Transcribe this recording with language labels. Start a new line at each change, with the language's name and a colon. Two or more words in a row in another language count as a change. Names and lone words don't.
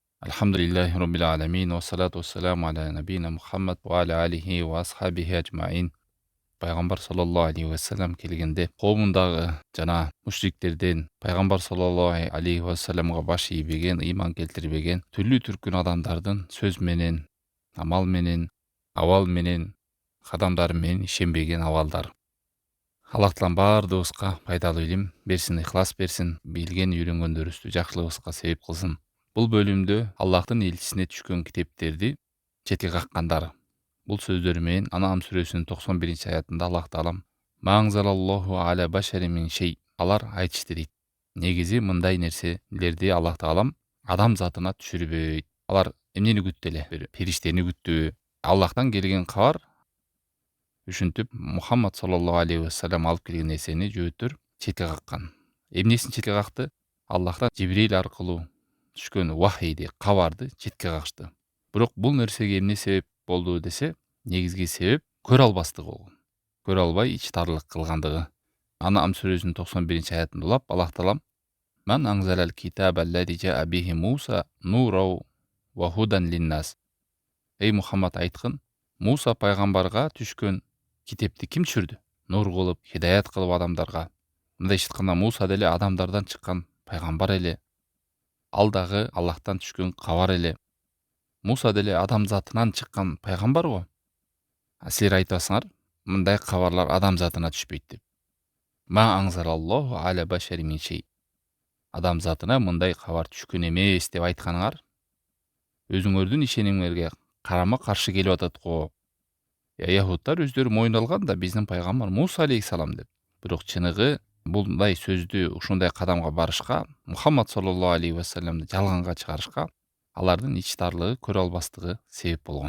Arabic: الحمد لله رب العالمين والصلاة والسلام على نبينا محمد وعلى آله وأصحابه أجمعين.
Kyrgyz: Пайғамбар
Arabic: صلى الله عليه وسلم
Kyrgyz: келгенде қауымындағы жана мушриктерден пайғамбар саллаллаху алейхи уассаламға баш ийбеген, иман келтирбеген түрлүү түркүн адамдардын сөз менен, амал менен, абал менен, кадамдары менен ишенбеген абалдары. Аллах таалам баардыгыбызга пайдалуу илим берсин, ыхлас берсин, билген үйрөнгөндөрүбүздү жакшылыгыбызга себеп кылсын. Бұл бөлүмдө Аллахтын элчисине түшкөн китептерди четке каккандары. Бұл сөздөрү Анам сүрөсүнүн 91 аятында Аллах таалам
Arabic: ما أنزل الله على بشر من شيء.
Kyrgyz: Алар айтышты дейт. Негизи мындай нерселерди Аллах таалам адам затына түшүрбөйт. Алар эмнени күттү эле? Бир периштени күттү. Аллахтан келген кабар ушинтип Мухаммад
Arabic: صلى الله عليه وسلم
Kyrgyz: алып келген нерсени жөөттөр четке каккан. Эмнесин четке какты? Аллахтан Жибрил аркылуу түшкөн вахийди, кабарды четке какышты. Бирок бул нерсеге эмне себеп болду десе, негизги себеп көрө албастыгы болгон. Көрө албай ич тарлык кылгандыгы. Анам сүрөсүнүн 91 аятында улап Аллах таалам
Arabic: من أنزل الكتاب الذي جاء به موسى نورا وهدى للناس.
Kyrgyz: Эй Мухаммад айткын, Муса пайгамбарга түшкөн китепти ким түшүрдү? Нур кылып, хидаят кылып адамдарга. Мындай айтканда Муса деле адамдардан чыккан пайгамбар эле. Ал дагы Аллахтан түшкөн кабар эле. Муса деле адам затынан чыккан пайгамбар го. Силер айтасыңар, мындай кабарлар адам затына түшпөйт деп.
Arabic: ما أنزل الله على بشر من شيء.
Kyrgyz: Адам затына мындай кабар түшкөн эмес деп айтканыңар, өзүңөрдүн ишенимиңерге карама каршы келип атат го. Яһудтар өздөрү мойнуна алган да биздин пайгамбар Муса алейхиссалам деп. Бирок чыныгы мындай сөздү ушундай кадамга барышка, Мухаммад
Arabic: صلى الله عليه وسلم
Kyrgyz: жалганга чыгарышка алардын ич тарлыгы, көрө албастыгы себеп болгон.